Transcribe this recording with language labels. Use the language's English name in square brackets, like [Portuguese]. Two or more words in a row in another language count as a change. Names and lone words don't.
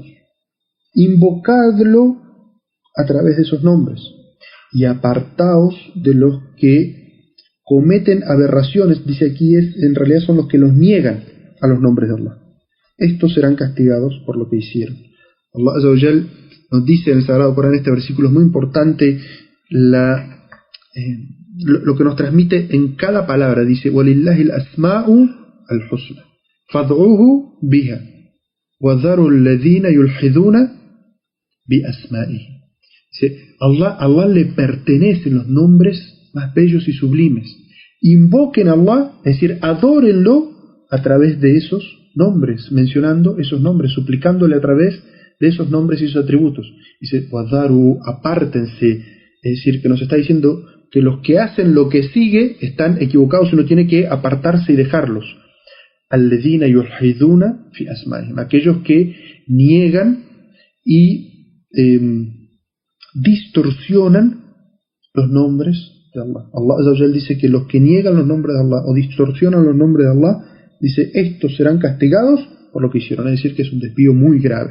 [Spanish] Invocadlo a través de esos nombres y apartaos de los que cometen aberraciones. Dice aquí, en realidad son los que los niegan a los nombres de Allah. Estos serán castigados por lo que hicieron. Allah [Arabic] عز وجل [Spanish] nos dice en el Sagrado Corán, este versículo es muy importante, lo que nos transmite en cada palabra. Dice: [Arabic] وَلِلَّهِ الْأَسْمَاءُ الْحُسْنَى فَادْعُوهُ بِهَا وَذَرُوا الَّذِينَ يُلْحِدُونَ بِأَسْمَائِهِ. [Spanish] Dice, Allah le pertenecen los nombres más bellos y sublimes. Invoquen a Allah, es decir, adórenlo a través de esos nombres, mencionando esos nombres, suplicándole a través de esos nombres y sus atributos. Dice: wadaru, apártense. Es decir, que nos está diciendo que los que hacen lo que sigue están equivocados y uno tiene que apartarse y dejarlos. [Arabic] الذين يلحدون في أسمائهم, [Spanish] aquellos que niegan y distorsionan los nombres de Allah. Allah [Arabic] عز وجل [Spanish] dice que los que niegan los nombres de Allah o distorsionan los nombres de Allah, dice, estos serán castigados por lo que hicieron, es decir, que es un desvío muy grave.